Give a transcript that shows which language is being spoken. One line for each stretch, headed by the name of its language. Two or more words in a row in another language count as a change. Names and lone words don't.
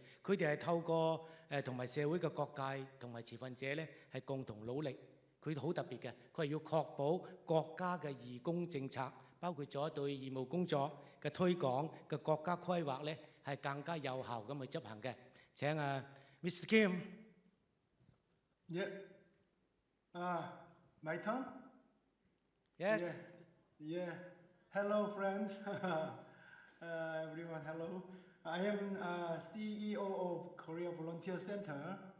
Cantonese: 佢哋係透過同埋社會嘅各界同埋持份者咧，係共同努力。佢好特別嘅，佢係要確保國家嘅義工政策，包括咗對義務工作嘅推廣嘅國家規劃咧，係更加有效咁去執行嘅。請 Mr. Kim。
English: Yeah. My turn? Yes. Yeah. Hello, friends. Everyone, hello. I am CEO of Korea Volunteer Center.